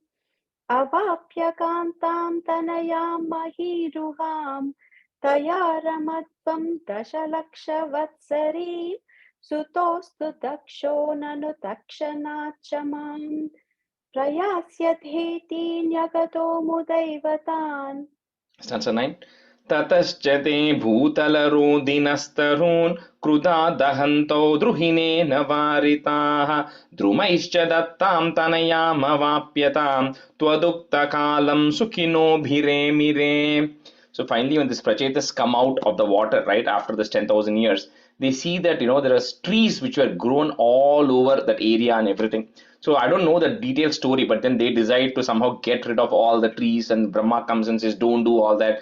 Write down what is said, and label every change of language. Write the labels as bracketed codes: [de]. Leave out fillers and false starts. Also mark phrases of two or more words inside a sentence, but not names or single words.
[sa] अवाप्य कान्तां तनयां महीरुहां तया रमध्वं दशलक्ष वत्सरीं सुतोऽस्तु दक्षो ननु तत्क्षणाच्च मां प्रयास्यथेति न्यगदो मुदैव तान्. [en] Stanza 9. [sa] ततश्च ते भूतलरोधिनस्तरून् क्रुधा दहन्तो द्रुहिणेन वारिताः द्रुमैश्च दत्तां तनयाम् अवाप्य तां त्वदुक्त कालं सुखिनो अभिरेमिरे. [en] So finally, when these prachetas come out of the water, right, after this 10,000 years, they see that, there are trees which were grown all over that area and everything. So I don't know the detailed story, but then they decide to somehow get rid of all the trees, and Brahma comes and says, don't do all that.